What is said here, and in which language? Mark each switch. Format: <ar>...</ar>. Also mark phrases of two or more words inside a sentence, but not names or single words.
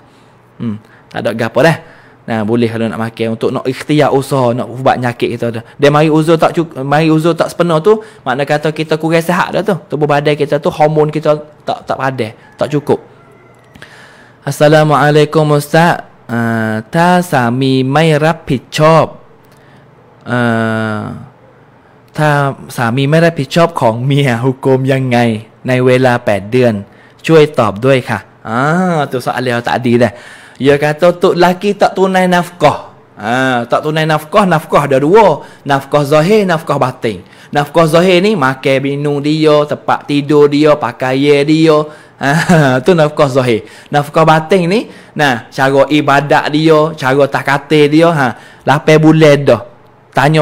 <mfa>Tak ada gapo dah. Boleh kalau nak makan untuk nak ikhtiar usaha nak ubat penyakit kita dah. Dia mari uzur tak sepenuh tu, makna kata kita kurang sihat dah tu. Tubuh badan kita tu hormon kita tak padan, tak cukup. Assalamualaikum Ustaz.</mfa> <th>ถ้าสามีไม่รับผิดชอบถ้าสามีไม่รับผิดชอบของเมียหุกุมยังไงในเวลา8 เดือนช่วยตอบด้วยค่ะ</th> <mfa>tu soalan tadi dah dia kata tok laki tak tunai</mfa> <th>nafkah tak tunai</th> <mfa>nafkah ada dua nafkah zahir nafkah batin nafkah zahir ni makan minum dia tempat tidur dia pakaian dia tu nafkah zahir nafkah batin ni cara ibadat dia cara takatir dia 8 bulan dah tanya</mfa>